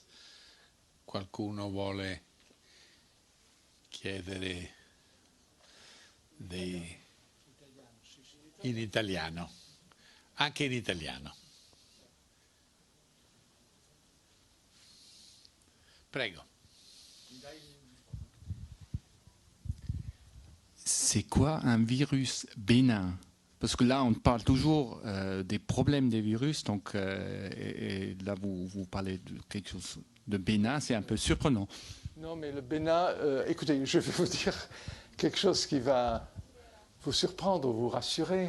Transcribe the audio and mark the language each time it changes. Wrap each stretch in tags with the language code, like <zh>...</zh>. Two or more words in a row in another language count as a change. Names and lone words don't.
<it>Qualcuno vuole chiedere in italiano? Anche in italiano. Prego.</it> <fr>C'est quoi un virus bénin? Parce que là, on parle toujours des problèmes des virus, donc et là, vous parlez de quelque chose de bénin, c'est un peu surprenant. Non, mais le bénin, écoutez, je vais vous dire quelque chose qui va vous surprendre, vous rassurer.</fr>